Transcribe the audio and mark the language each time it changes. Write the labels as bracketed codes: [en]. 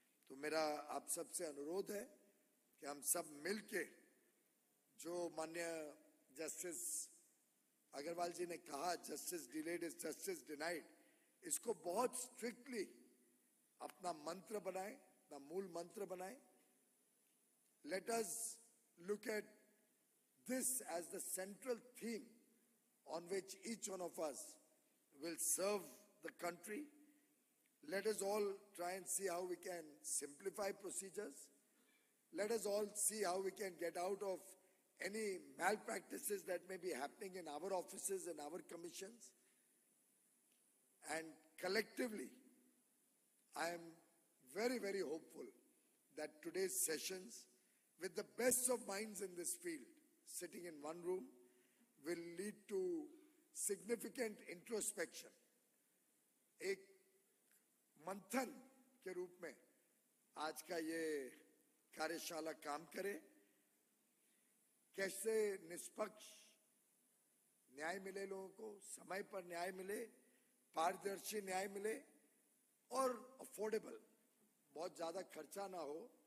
[hi] तो मेरा आप सबसे अनुरोध है कि हम सब मिलके, जो माननीय जस्टिस अग्रवाल जी ने कहा, [en] justice delayed is justice denied, [hi] इसको बहुत स्ट्रिक्टली अपना मंत्र बनाएं, अपना मूल मंत्र बनाएं। [en] Let us look at this as the central theme on which each one of us will serve the country. Let us all try and see how we can simplify procedures. Let us all see how we can get out of any malpractices that may be happening in our offices and our commissions. And collectively, I am very, very hopeful that today's sessions, with the best of minds in this field, sitting in one room, will lead to significant introspection. [hi] एक मंथन के रूप में आज का ये कार्यशाला काम करे, कैसे निष्पक्ष न्याय मिले लोगों को, समय पर न्याय मिले, पारदर्शी न्याय मिले और अफोर्डेबल, बहुत ज्यादा खर्चा ना हो,